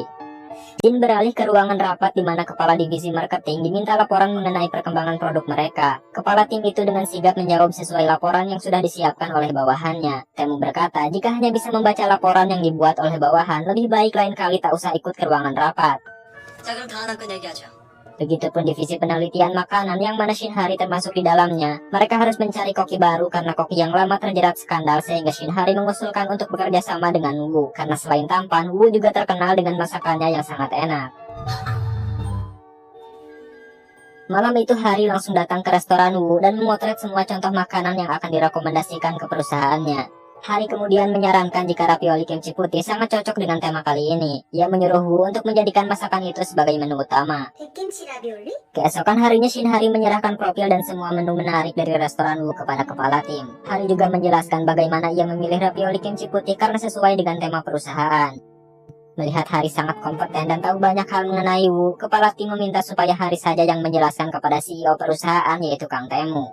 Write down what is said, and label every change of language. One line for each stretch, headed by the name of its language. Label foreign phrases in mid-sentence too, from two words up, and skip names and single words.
Indonesian: Jin beralih ke ruangan rapat di mana kepala divisi marketing diminta laporan mengenai perkembangan produk mereka. Kepala tim itu dengan sigap menjawab sesuai laporan yang sudah disiapkan oleh bawahannya. Taemu berkata jika hanya bisa membaca laporan yang dibuat oleh bawahan, lebih baik lain kali tak usah ikut ke ruangan rapat.
Korean: 자, 그럼 다 하나 끝내기하죠.
Indonesian: Begitupun divisi penelitian makanan yang mana Shinhari termasuk di dalamnya. Mereka harus mencari koki baru karena koki yang lama terjerat skandal sehingga Shinhari mengusulkan untuk bekerja sama dengan Wu. Karena selain tampan, Wu juga terkenal dengan masakannya yang sangat enak. Malam itu Hari langsung datang ke restoran Wu dan memotret semua contoh makanan yang akan direkomendasikan ke perusahaannya. Hari kemudian menyarankan jika ravioli kimchi putih sangat cocok dengan tema kali ini. Ia menyuruh Wu untuk menjadikan masakan itu sebagai menu utama.
Korean: 백김치 라비올리?
Indonesian: Keesokan harinya Shinhari menyerahkan profil dan semua menu menarik dari restoran Wu kepada kepala tim. Hari juga menjelaskan bagaimana ia memilih ravioli kimchi putih karena sesuai dengan tema perusahaan. Melihat Hari sangat kompeten dan tahu banyak hal mengenai Wu, kepala tim meminta supaya Hari saja yang menjelaskan kepada CEO perusahaan yaitu Kang Taemu.